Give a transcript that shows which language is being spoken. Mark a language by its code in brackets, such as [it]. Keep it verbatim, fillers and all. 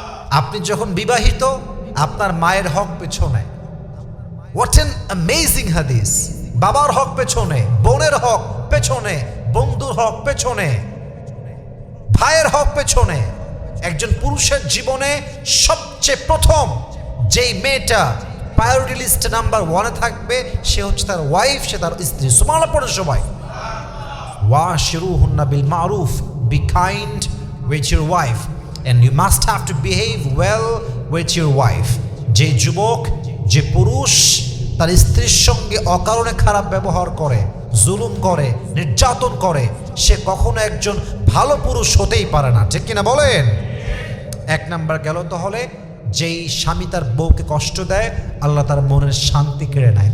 [bn] আপনি যখন বিবাহিত, আপনার মায়ের হক পেছনে, [en] what an amazing হাদিস, [bn] বাবার হক পেছনে, বোনের হক পেছনে, বন্ধুর হক পেছনে, ভাইয়ের হক পেছনে। একজন পুরুষের জীবনে সবচেয়ে প্রথম যেই মেয়েটা প্রায়োরিটি লিস্ট নাম্বার ওয়ানে থাকবে সে হচ্ছে তার ওয়াইফ, সে তার স্ত্রী। সুবহানাল্লাহ পড়ে সবাই। [ar] ওয়াশিরুহুন্না বিল মারুফ, [en] Be kind with your wife and you must have to behave well with your wife. [bn] যে যুবক, যে পুরুষ তার স্ত্রীর সঙ্গে অকারণে খারাপ ব্যবহার করে, জুলুম করে, নির্যাতন করে, সে কখনো একজন ভালো পুরুষ হতেই পারে না, ঠিক কিনা বলেন? এক নাম্বার গেল। তাহলে যেই স্বামী তার বউকে কষ্ট দেয়, আল্লাহ তার মনের শান্তি কেড়ে নেয়।